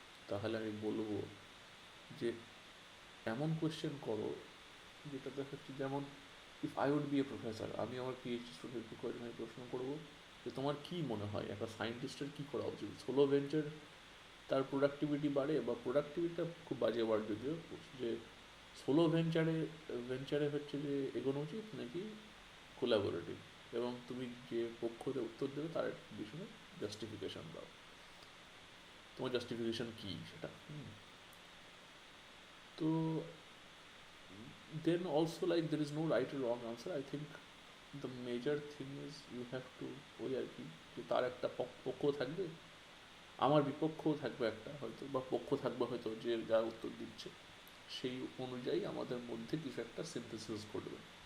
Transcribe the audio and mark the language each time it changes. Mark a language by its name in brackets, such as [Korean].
[Bangla] তাহলে আমি বলবো যে এমন কোয়েশ্চেন করো যেটা দেখাচ্ছে, যেমন [English] if I would be a professor, [Bangla] আমি আমার পিএইচডি স্টুডেন্টকে আমি প্রশ্ন করবো যে তোমার কি মনে হয় একটা সায়েন্টিস্টের কী করা উচিত, সোলো ভেঞ্চার তার প্রোডাক্টিভিটি বাড়ে, বা প্রোডাক্টিভিটিটা খুব বাজে ওয়ার্ড যদিও, যে সোলো ভেঞ্চারে হচ্ছে যে এগোনো উচিত নাকি কোলাবোরেটিভ, এবং তুমি যে পক্ষতে উত্তর দেবে তার পিছনে জাস্টিফিকেশন দাও, তোমার জাস্টিফিকেশন কী সেটা। [English] তো then also, like, there is no right or wrong answer. I think the major thing is you have to, [Bangla] ওই আর কি, যে তার একটা পক্ষ থাকবে, আমার বিপক্ষও থাকবে একটা হয়তো, বা পক্ষ থাকবে হয়তো যে যা উত্তর দিচ্ছে, সেই অনুযায়ী আমাদের মধ্যে কিছু একটা সিনথেসিস ঘটবে।